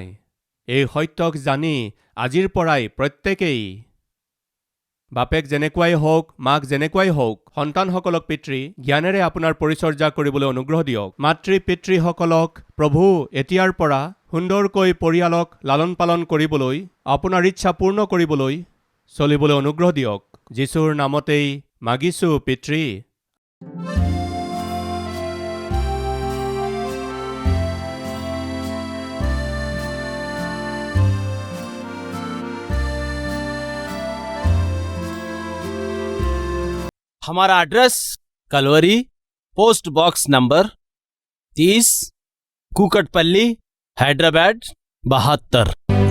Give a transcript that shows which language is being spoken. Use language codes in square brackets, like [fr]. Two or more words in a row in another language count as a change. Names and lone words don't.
[as] এই সত্যক জানি আজিৰ পৰাই প্ৰত্যেকেই বাপেক যেনেকুৱাই হওক মাক যেনেকুৱাই হওক সন্তানসকলক পিতৃ জ্ঞানেৰে আপোনাৰ পৰিচৰ্যা কৰিবলৈ অনুগ্ৰহ দিয়ক। মাতৃ পিতৃসকলক প্ৰভু এতিয়াৰ পৰা সুন্দৰকৈ পৰিয়ালক লালন পালন কৰিবলৈ আপোনাৰ ইচ্ছা পূৰ্ণ কৰিবলৈ চলিবলৈ অনুগ্ৰহ দিয়ক। যীশুৰ নামতেই মাগিছো পিতৃ। [hi] हमारा एड्रेस कलवरी, [en] post box number [hi] 30, कुकटपल्ली, हैदराबाद 72।